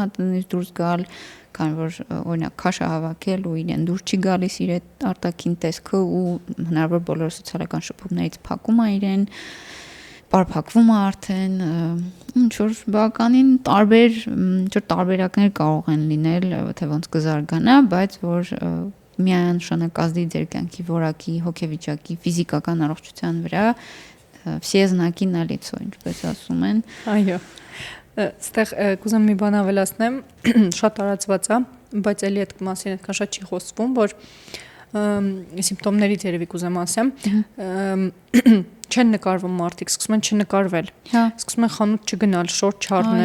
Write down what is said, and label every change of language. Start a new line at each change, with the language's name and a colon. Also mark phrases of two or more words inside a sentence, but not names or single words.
Armenian: տնից դուրս գալ, քանի որ օրինակ քաշը հավաքել ու իրեն դուրս չի գալիս իր այդ արտաքին տեսքը ու հնարավոր բոլոր սոցիալական շփումներից փակում է իրեն, պարփակվում է արդեն, ինչ որ բավականին տարբերակներ կարող են լինել, թե ոնց կզարգանա, բայց որ միանշանակ ազդի ձեր կյանքի որակի, հոգեվիճակի, ֆիզիկական առողջության վրա,
Russian: все знаки налицо,
Armenian: ինչպես ասում են։ Այո։ Այստեղ կուզեմ մի բան ավելացնեմ, շատ տարածված է, բայց էլի այդ մասին այդքան շատ չի խոսվում, որ սիմպտոմներից երևի կուզեմ ասեմ, չեն նկարվում մարդիկ, սկսում են չնկարվել, սկսում են խանութ չգնալ, շոր չառնել։